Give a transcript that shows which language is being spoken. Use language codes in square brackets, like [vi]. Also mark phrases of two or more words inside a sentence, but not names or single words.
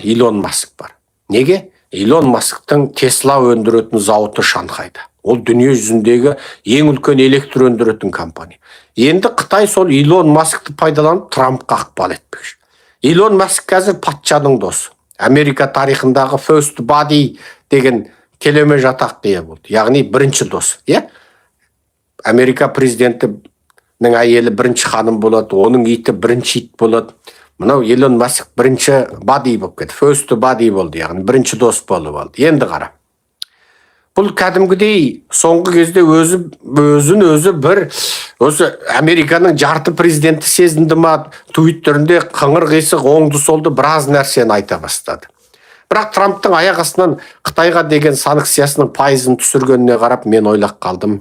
[kk] Илон Маск бар. Неге? Илон Масктың Тесла өндіретін зауыты Шанхайда. Ол дүние жүзіндегі ең үлкен электр өндіретін компания. Енді Қытай сол Илон Маскты пайдаланып Трампқа ықпал етпекші. Илон Маск қазір патшаның досы. Америка тарихындағы [en] first buddy [kk] деген келеме жатақ дие болды. Яғни бірінші дос. Америка президентінің әйелі бірінші ханым болады, оның иті бірінші ит болады. Мынау Илон Маск бірінші buddy болып кетті. [en] First buddy [kk] болды, яғни бірінші дос болып алды. Енді қара. Бұл кәдімгідей соңғы кезде өзін бір Американың жарты президенті сезінді ма, Твиттерінде қыңыр қисық оңды солды біраз нәрсені айта бастады. Бірақ Трамптың аяқ астынан Қытайға деген санкциясының пайызын түсіргеніне қарап мен ойлап қалдым.